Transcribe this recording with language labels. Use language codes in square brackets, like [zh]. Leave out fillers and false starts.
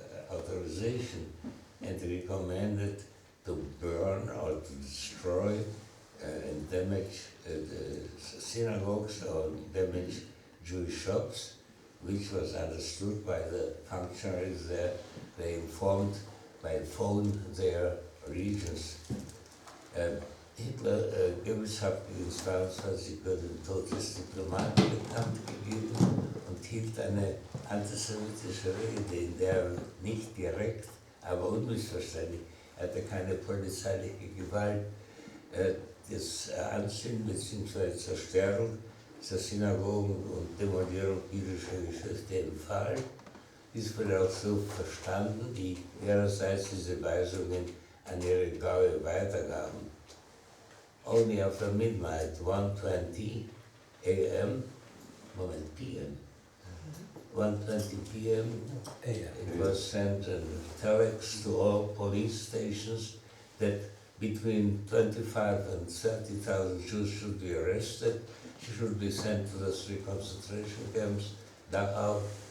[en] authorization, and recommended to burn or to destroy and damage synagogues or damage Jewish shops, which was understood by the functionaries there. They informed by phone their regions. [de] Hitler, Goebbels hat die 22 den Todesdiplomaten bekannt gegeben und hielt eine antisemitische Rede, in der er nicht direkt, aber unmissverständlich, er hatte keine polizeiliche Gewalt, das Anzünden bzw. Zerstörung der Synagogen und Demolierung jüdischer Geschäfte empfahl. Dies wurde auch so verstanden, die ihrerseits diese Weisungen an ihre Gaue weitergaben. [en] Only after midnight, 1:20 a.m., p.m., 1:20 p.m., it was sent a telex to all police stations that between 25 and 30,000 Jews should be arrested, should be sent to the 3 concentration camps, Dachau,